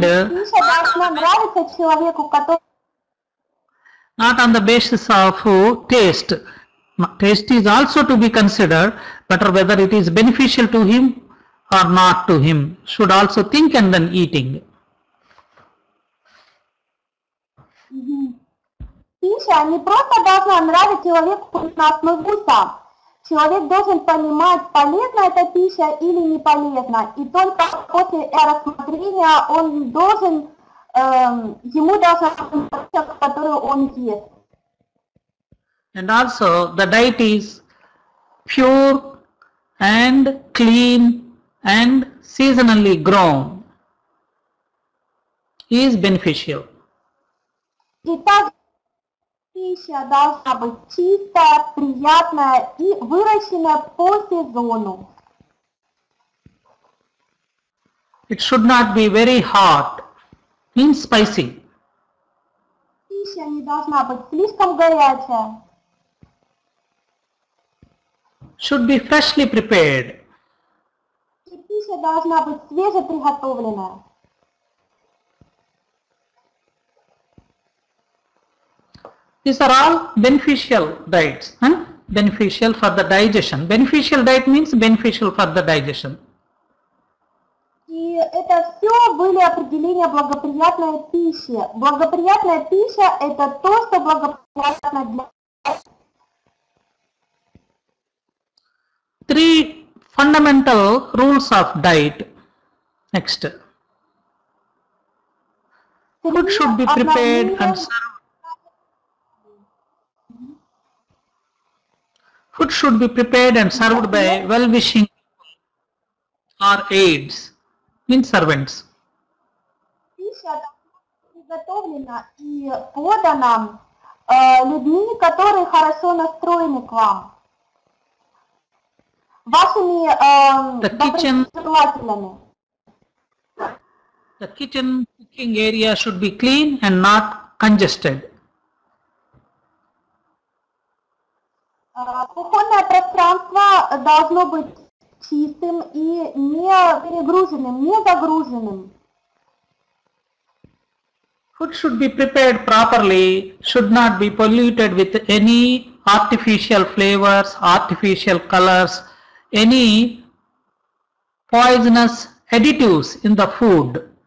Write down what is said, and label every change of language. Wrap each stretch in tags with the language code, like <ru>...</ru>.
<ru>Пища должна нравиться человеку, который</ru> <en>not on the basis of taste, Taste is also to be considered, but whether it is beneficial to him or not to him. Should also think and then eating.</en> <ru>Пища не просто должна нравиться человеку на основе вкуса. Человек должен понимать, полезна эта пища или не полезна. И только после рассмотрения он должен, ему должна быть пища, которую он ест.</ru> <en>And also the diet is pure and clean and seasonally grown is beneficial.</en> <ru>И также пища должна быть чистая, приятная и выращенная по сезону.</ru> <en>It should not be very hot, means spicy.</en> <ru>Пища не должна быть слишком горячая.</ru> <en>Should be freshly prepared.</en> <ru>И пища должна быть свежеприготовленная.</ru> <en>These are all beneficial diets, beneficial for the digestion. Beneficial diet means beneficial for the digestion.</en> <ru>И это все были определения благоприятной пищи. Благоприятная пища – это то, что благоприятно для...</ru> <en>Three fundamental rules of diet. Next. Food should be prepared and served. Food should be prepared and served by well-wishing or aids, means servants.</en> <ru>Пища приготовлена и подана людьми, которые хорошо настроены к вам. Вашими доброжелателями.</ru> <en>The kitchen cooking area should be clean and not congested.</en> <ru>Кухонное пространство должно быть чистым и не перегруженным, не загруженным.</ru> <en>Food should be prepared properly, should not be polluted with any artificial flavors, artificial colors, any poisonous additives in the food.</en>